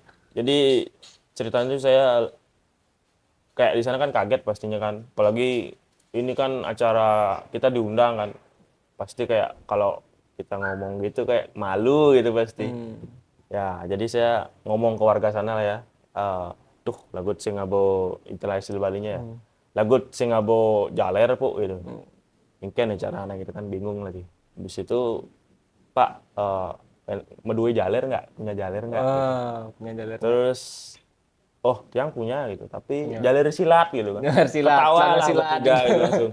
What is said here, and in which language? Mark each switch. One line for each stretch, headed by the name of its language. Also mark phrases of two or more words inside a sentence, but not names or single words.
Indonesian: Jadi ceritanya tuh saya kayak di sana kan kaget pastinya kan. Apalagi ini kan acara kita diundang kan. Pasti kayak kalau kita ngomong gitu kayak malu gitu pasti. Ya, jadi saya ngomong ke warga sana lah ya. Tuh,
Balinese: lagut sing abo
Indonesian: istilah Balinya ya.
Balinese: Lagut sing abo jaler po gitu.
Indonesian: Mungkin acara anak gitu kan bingung lagi. Habis itu, Pak,
Balinese: medue jaler
Indonesian: nggak? Punya jaler nggak? Punya jalur. Terus, oh tiang punya gitu, tapi jaler silat gitu kan. Jaler silat, Ketawa celana lah silat. bertiga gitu langsung.